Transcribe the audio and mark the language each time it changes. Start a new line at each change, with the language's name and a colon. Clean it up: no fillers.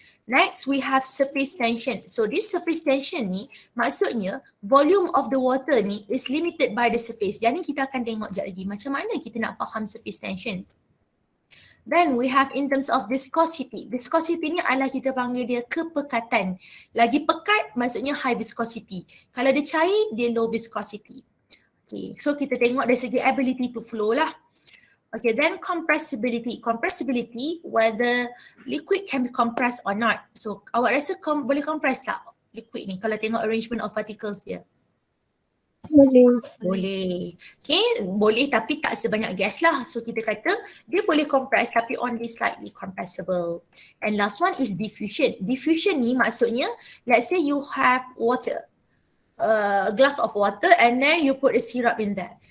English: Next, we have surface tension. So this surface tension
Malay: ni maksudnya
English: volume of the water ni is limited by the surface.
Malay: Yang ni kita akan tengok sekejap lagi macam mana kita nak faham surface tension.
English: Then we have in terms of viscosity.
Malay: Viscosity ni adalah kita panggil dia kepekatan. Lagi pekat maksudnya high viscosity. Kalau dia cair, dia low viscosity. Okay, so kita tengok dari segi
English: ability to flow
Malay: lah.
English: Okay, then compressibility. Compressibility, whether liquid can be compressed or not.
Malay: So awak rasa boleh compress tak liquid ni kalau tengok
English: arrangement of particles
Malay: dia? Boleh. Okay, boleh tapi tak sebanyak gas lah. So kita kata dia boleh compress tapi
English: only slightly compressible. And last one is diffusion. Diffusion ni maksudnya, let's say you have water, a glass of water and then you put a syrup in there.